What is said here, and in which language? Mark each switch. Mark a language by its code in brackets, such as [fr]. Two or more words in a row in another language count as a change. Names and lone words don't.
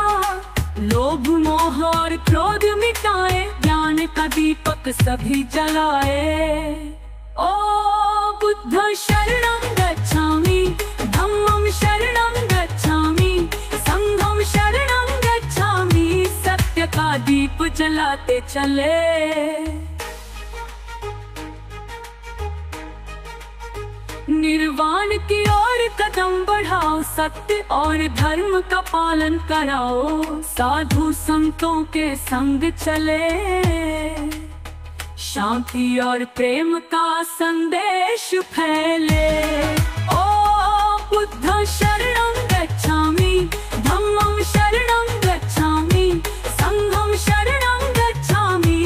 [hi] लोभ मोह और क्रोध मिटाए, ज्ञान का दीपक सभी जलाए। [pi] ओ बुद्ध शरणं गच्छामि, धम्मं शरणं गच्छामि, संघं शरणं गच्छामि। [hi] सत्य का दीप जलाते चले। निर्वाण की ओर कदम बढ़ाओ, सत्य और धर्म का पालन कराओ। साधु संतों के संग चले, शांति और प्रेम का संदेश फैले। [pi] ओ बुद्ध शरणं गच्छामि, धम्मं शरणं गच्छामि, संघं शरणं गच्छामि।